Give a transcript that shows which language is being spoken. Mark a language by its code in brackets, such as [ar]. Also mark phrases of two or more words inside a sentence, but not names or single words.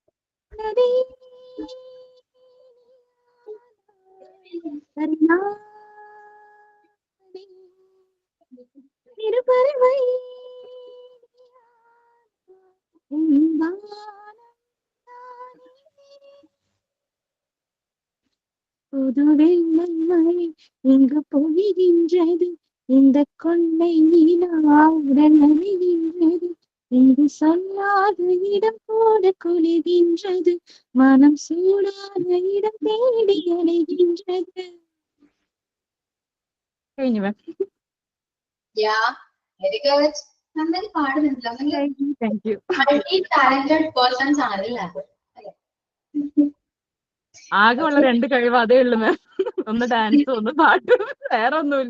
[ta] இருபறவை புது வெள்ளை மழை இங்கு பொழிகின்றது, இந்த கொள்ளை நிலாவுடன் நனைகின்றது, இங்கு சொல்லாத இடம் போல குளிர்கின்றது, மனம் சூடான இடம் தேடி அலைகின்றது. [ml] കഴിഞ്ഞു മാം. [en] very good. [ml] നന്നായി പാടുന്നുണ്ടല്ലോ. [en] thank you. multi talented persons ആണല്ലേ? [ml] ആകെ ഉള്ള 2 കഴിവ് അതേ ഉള്ളു മാം. ഒന്ന് ഡാൻസ്, ഒന്ന് പാട്ട്, വേറെ ഒന്നുമില്ല.